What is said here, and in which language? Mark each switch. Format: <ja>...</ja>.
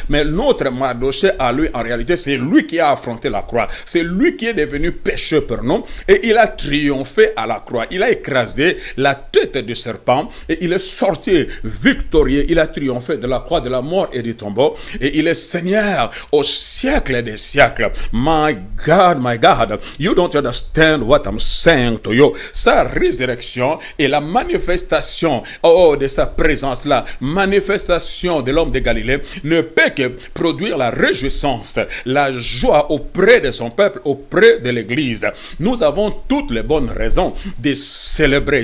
<fr>Mais notre Mardochée, à lui, en réalité, c'est lui qui a affronté la croix. C'est lui qui est devenu pécheur pour nous. Et il a triomphé à la croix. Il a écrasé la tête du serpent. Et il est sorti victorieux. Il a triomphé de la croix, de la mort et du tombeau. Et il est Seigneur au siècle des siècles.</fr> <en>My God, you don't understand what I'm saying to you.</en> <fr>Sa résurrection et la manifestation de sa présence, la manifestation de l'homme de Galilée ne peut que produire la réjouissance, la joie auprès de son peuple, auprès de l'Église. Nous avons toutes les bonnes raisons de célébrer.</fr>